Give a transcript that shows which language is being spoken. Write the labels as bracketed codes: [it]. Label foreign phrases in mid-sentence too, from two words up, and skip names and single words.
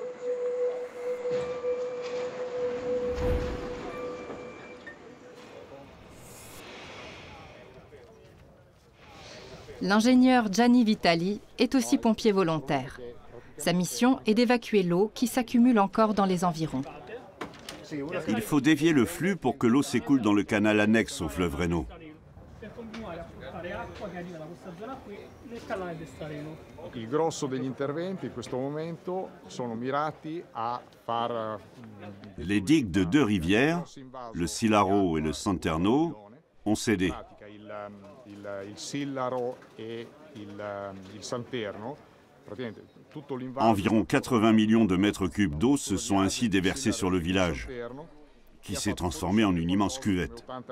[fr] L'ingénieur Gianni Vitali est aussi pompier volontaire. Sa mission est d'évacuer l'eau qui s'accumule encore dans les environs. Il faut dévier le flux pour que l'eau s'écoule dans le canal annexe au fleuve Reno. [it] Il grosso degli interventi in questo momento sono mirati a far. [fr] Les digues de deux rivières, le Silaro et le Santerno, ont cédé. [it] Il Sillaro e il Santerno, [fr] Environ 80 millions de mètres cubes d'eau se sont ainsi déversés sur le village, qui s'est transformé en une immense cuvette.